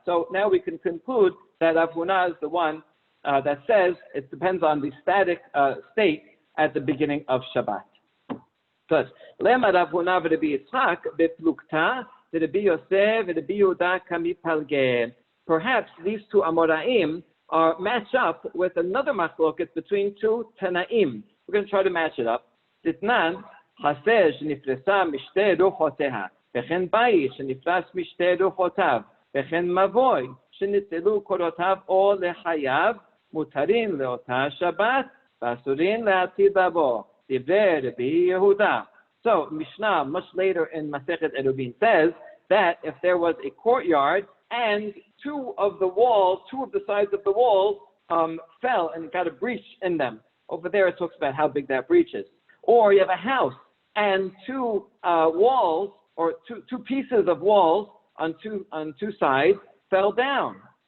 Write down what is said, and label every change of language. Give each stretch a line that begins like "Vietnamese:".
English: So now we can conclude that Rav Huna is the one that says it depends on the static state at the beginning of Shabbat. Good.
Aramaic: Lema Rav Huna v'Rabbi Yitzchak beplukta v'Rabbi Yosef v'Rabbi Yehuda kamipalgeh.
English: Perhaps these two Amoraim match up with another machloket between two Tanaim. We're going to try to match it up.
Aramaic: Ditnan,
Hebrew: חסר שנפרסה משתי רוחותיה, וכן בית שנפרס משתי רוחותיו, וכן מבוי שניצלו קורותיו או לחייו, מותרים לאותה שבת, ואסורים לעתיד לבוא. דברי רבי יהודה.
English: So Mishnah, much later in Masechet Eruvin, says that if there was a courtyard and two of the sides of the walls fell and got a breach in them. Over there it talks about how big that breach is. Or you have a house and two walls, or two pieces of walls on two sides fell down.